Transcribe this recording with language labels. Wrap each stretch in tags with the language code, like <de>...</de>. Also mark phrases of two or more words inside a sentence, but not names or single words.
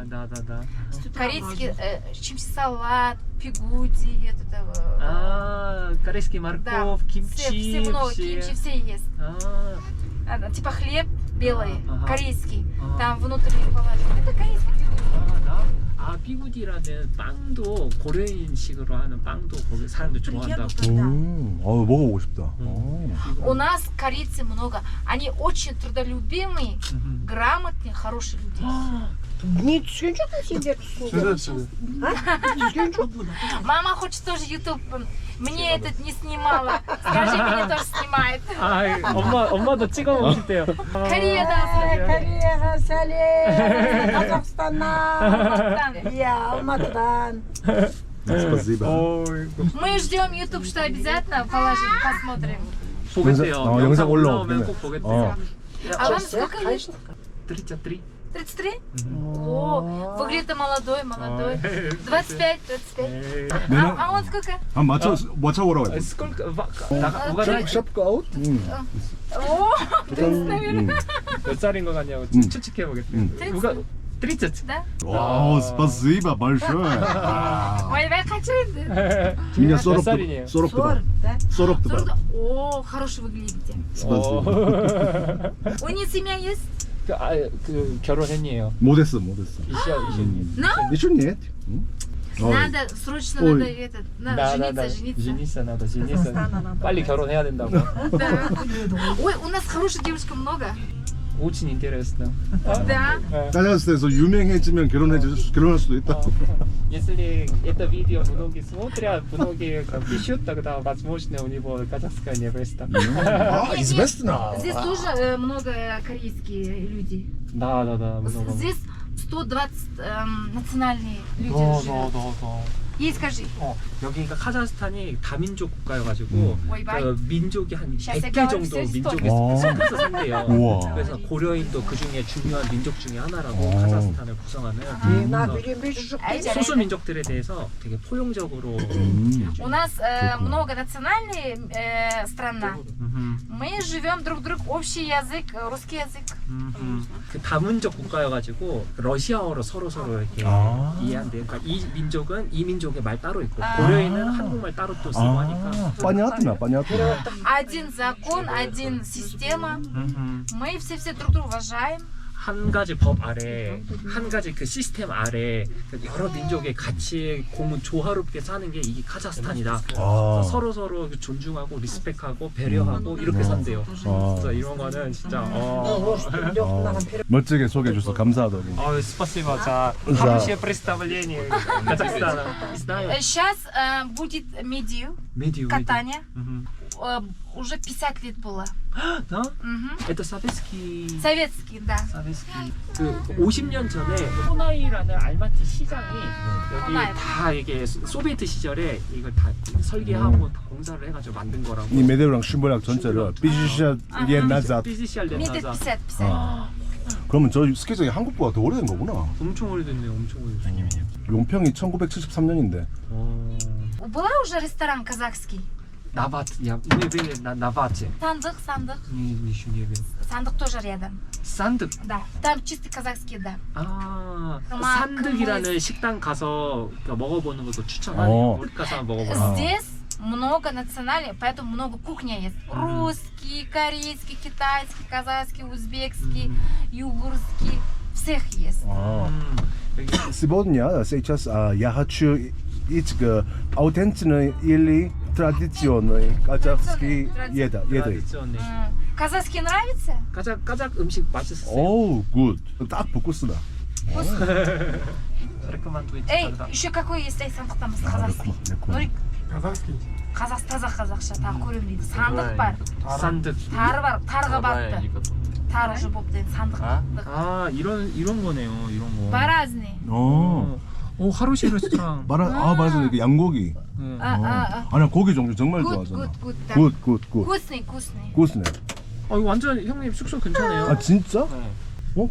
<ru>нам да. корейский салат, пигуди, А, корейский морковь, кимчи. все много, кимчи все есть. А, Типа хлеб белый, Ага. корейский, Ага. там внутри положено. Это корейский пигуди.</ru> <ko>아, 나? 아, 피구디라는 빵도 고려인식으로 하는 빵도 거기 사람들 좋아한다고. 먹어보고 싶다.</ko> <ru>У нас корейцы много. Они очень трудолюбимые, 음. грамотные, хорошие люди. Не сюнчук на себе. Сюнчук. Мама хочет тоже YouTube. Мне этот не снимала. Скажи, меня тоже снимает.</ru> <ko>아, 엄마도 찍어보고 싶대요.</ko> <kk>Кореядан. Корея, Салем, Казахстаннан.</kk> <ru>Там. Я Алматыдан. спасибо. Мы ждем YouTube, что обязательно положим, посмотрим.</ru> <ko>보겠대요. 영상 올라오면 올라오면. 꼭 보겠대요.</ko> <ru>А вам сколько лет? 33. 33? О, выглядит молодой. 25. А он сколько?</ru> <ko>맞춰보라고.</ko> <ru>сколько? угадай. 샵 아웃? О, 30, наверное.</ru> <ko>몇 살인 것 같냐고 추측해보겠대요. 30.</ko> <ru>Да? спасибо большое. Ой, вы хотите? меня</ru> <ko>몇 살이에요?</ko> <ru>40 да? 40 О, хороший выглядите. спасибо. У них семья есть?</ru> <ko>그 결혼했니에요. 못했어. 이시님.</ko> <ru>еще нет. Надо, срочно Ой. надо жениться. надо жениться. 빨리 결혼해야 된다고. Да. Ой, у нас хороших девушек много. Очень интересно. Да.</ru> <ko>казахстан에서 유명해지면 결혼할 수도 있다.</ko> <ru>Если это видео многие смотрят, многие пишут, тогда возможно у него казахская невеста. известно. Здесь тоже много корейские люди. Да, много. Здесь 120 национальные люди Да. живут. Ей скажи.</ru> <ko>여기가 카자흐스탄이 다민족 국가여가지고</ko> <ru>Ой, бай.</ru> <ko>그 민족이 한</ko> <ru>Сейчас я</ru> <ko>100개</ko> <ru>говорю</ru> <ko>정도</ko> <ru>всю</ru> <ko>민족이</ko> <ru>историю.</ru> <ko>섞여서 산대요. 우와. 그래서 고려인도 그 중에 중요한 민족 중에 하나라고 오. 카자흐스탄을 구성하는</ko> <ru>На</ru> <ko>그래서</ko> <ru>берем бежишь.</ru> <ko>소수 민족들에 대해서 되게 포용적으로</ko> <ru>У нас многонациональная страна. Мы живем друг друг общий язык, русский язык.</ru> <ko>그 다민족 국가여가지고 러시아어로 서로 이렇게 아. 이해한대요. 그러니까 이 민족은 이 민족의 말 따로 있고 고려인은 한국말 따로 또 쓰고 하니까. 빠냐트나 빠냐트나.</ko> <ru>Один закон, один система. Мы все друг друга уважаем.</ru> <ko>한 가지 법 아래, 한 가지 그 시스템 아래 여러 민족의 같이 조화롭게 사는 게 이게 카자흐스탄이다. 아. 서로 존중하고 리스펙하고 배려하고 이렇게 산대요. 그래서 이런 거는 진짜 멋지게 소개해 주셔서 감사하다고.</ko> <ru>спасибо за хорошее представление Казахстана. Знаю. Сейчас будет медиа, медиа. катание. Уже 50 лет было. Да? Мгм. Это советский. Советский, да. советский.</ru> <ko>그 50년 전에 호나이라는 알마티 시장이 여기 호나이. 다 이게 소비에트 시절에 이걸 다 설계하고 다 공사를 해가지고 만든 거라고. 이 메데우랑 슈벌락 전체를 삐지시아 옛날자. 비지시알</ko> <ru>Метр</ru> <ko>렌나자. 50. 그러면 저 스케이트장이 한국보다 더 오래된 거구나. 엄청 오래됐네요. 엄청 오래됐네요. 용평이 1973년인데.</ko> <ru>Была уже ресторан казахский? 나바트, мы были на Навате. Сандык. еще не был. Сандык тоже рядом. 산득. Да. Там чисто казахский, да.</ru> <ko>아, 그만, 산득이라는 식당 가서 먹어보는 것도 추천하네요. 우리 가서 먹어보라.</ko> <ru>Здесь много национальных, поэтому много кухни есть. Русский, корейский, китайский, казахский, узбекский, югурский. Всех есть.</ru> <ko>여기</ko> <ru>Сегодня сейчас я хочу 그 аутентичный или традиционный казахский еда. 트라디цион네. Казахский нравится?</ru> <ko>까작 음식 맛있었어요.</ko> <en>oh good.</en> <ko>딱 вкусно.</ko> <ru>рекомендуете Эй, тогда. еще какой есть</ru> <kk>сандықтан басқа</kk> <ru>казахский? Нурик. казахский.</ru> <kk>таза қазақша тағы көремін дейді. Сандық бар. 산득. Тары бар, тарға барыпты. Тары уже болыпты енді сандық.</kk> <ko>아 이런 거네요. 이런 거.</ko> <ru>Баразный.</ru> <ko>오 하루시 레스토랑. 맞아 이게 양고기. 아니 고기 종류 정말 좋아하잖아. 굿.</ko> <ru>Вкусный.</ru> <ko>굿네. 이거 완전 형님 숙소 근처네요. 아 진짜? 네.</ko>